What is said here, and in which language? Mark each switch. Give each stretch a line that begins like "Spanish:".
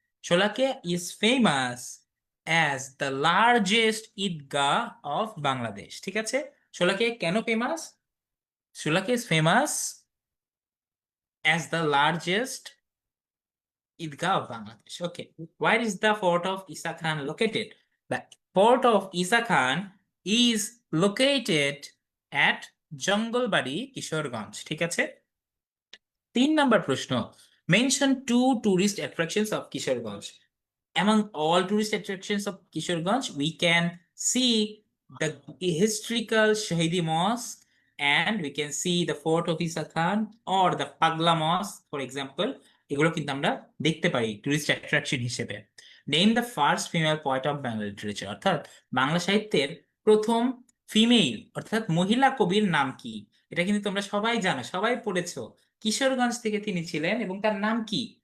English: Sholakia is famous as the largest Idgah of Bangladesh,
Bangla: ঠিক আছে? শোলাকিয়া কেন famous?
English: Sholakia is famous as the largest Idgah of Bangladesh. Okay. Where is the fort of Isa Khan located? The fort of Isa Khan is located at Jangalbari, Kishoreganj.
Bangla: ঠিক আছে? 3 নম্বর প্রশ্ন,
English: Mention two tourist attractions of Kishoreganj. Among all tourist attractions of Kishoreganj, we can see the historical Shahidi Mosque, and we can see the fort of Isa Khan or the Pagla Mosque, for example.
Bangla: এগুলো কিন্তু আমরা দেখতে পারি tourist attraction হিসেবে।
English: name the first female poet of Bangla literature,
Bangla: অর্থাৎ বাংলা সাহিত্যের প্রথম female অর্থাৎ মহিলা কবির নাম কি? এটা কিন্তু তোমরা সবাই জানো, সবাই পড়েছো। কিশোরগঞ্জ থেকে তিনি ছিলেন এবং তার নাম কি?